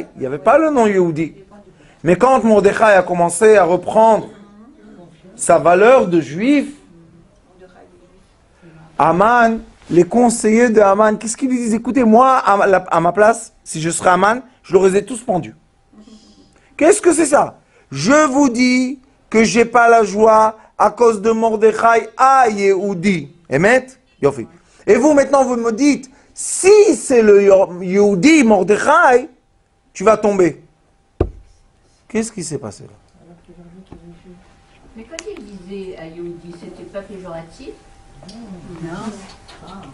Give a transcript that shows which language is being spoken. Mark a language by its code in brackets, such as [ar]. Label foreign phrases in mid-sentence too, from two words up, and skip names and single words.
[fr] Il n'y avait pas le nom Yehudi. Mais quand Mordechai a commencé à reprendre sa valeur de juif, Aman, les conseillers de Aman, qu'est-ce qu'ils lui disent? Écoutez, moi, à ma place, si je serais Aman, je les aurais tous pendus. Qu'est-ce que c'est ça? Je vous dis que j'ai pas la joie à cause de Mordechai à Yehudi. [he] אמת? יופי. [fr] Et vous, maintenant, vous me dites, si c'est le Yehudi Mordechai, tu vas tomber. Qu'est-ce qui s'est passé là? Mais quand il disait à Yehudi, c'était pas péjoratif? Non.